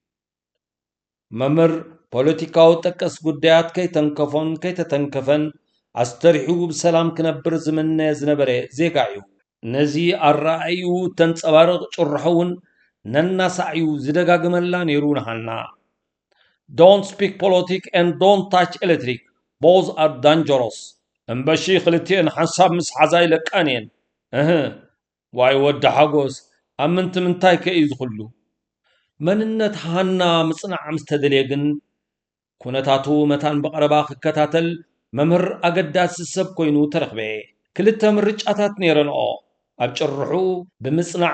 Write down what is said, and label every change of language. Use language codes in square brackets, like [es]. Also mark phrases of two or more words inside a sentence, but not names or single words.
[ti] መምህር ፖለቲካዊ ጠቀስ ጉዳያት ከይተተንከፈን ኣስተሪሑ ብሰላም ክነብር ዝምነ ዝነበረ ዜጋ እዩ ነዚ ኣረኣዩ ተንጸባርቕ ጭርሖውን ነናሳዕዩ ዝደጋግመላ ነይሩ ንሃና [en] Don't speak politics and don't touch electric. Both are dangerous. [ti] እምበሺ ክልቲአን ሓንሳብ ምስ ሓዛ ይለቃን እየን ዋይ ወዲ ሓጎስ ኣብ ምንታይ ከእዩ ዝኽሉ መንነት ሃና ምጽናዕ ምስ ተደልየ ግን ኩነታቱ መታን በቐረባ ክከታተል መምህር ኣገዳሲ ሰብ ኮይኑ ተረኽበ ክልተ ምርጫታት ነይረንኦ ኣብ ጭርሑ ብምጽናዕ